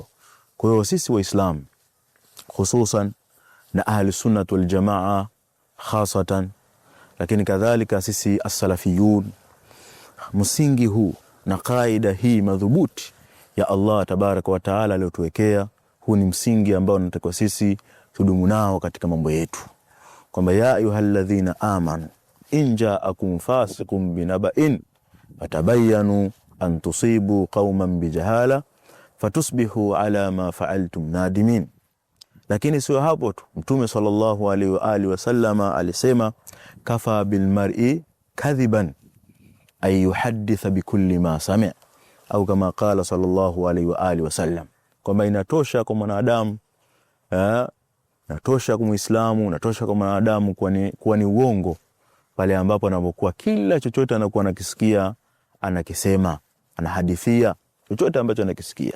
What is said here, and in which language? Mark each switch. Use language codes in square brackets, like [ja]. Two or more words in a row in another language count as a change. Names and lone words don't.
[sw] Kwa hiyo sisi Waislamu hususan na [ar] أهل السنة والجماعة خاصة, [sw] lakini kadhalika sisi as-salafiyun, msingi huu na kaida hii madhubuti ya [ar] الله تبارك وتعالى [sw] aliyotuwekea, huu ni msingi ambao tunatakiwa sisi tudumu nao katika mambo yetu, kwamba [ar] يا أيها الذين آمنوا إن جاءكم فاسق بنبإ فتبينوا أن تصيبوا قوما بجهالة فتصبحوا على ما فعلتم نادمين. [sw] Lakini sio hapo tu, Mtume [ar] صلى الله عليه وعلى آله وسلم [sw] alisema, [ar] كفى بالمرء كذبا أن يحدث بكل ما سمع', [sw] au [ar] كما قال صلى الله عليه وعلى آله وسلم, [sw] kwamba inatosha kwa mwanadamu, inatosha kwa Muislamu, inatosha kwa mwanadamu kuwa ni uongo pale ambapo anapokuwa kila chochote anakuwa anakisikia, anakisema, anahadithia chochote ambacho anakisikia.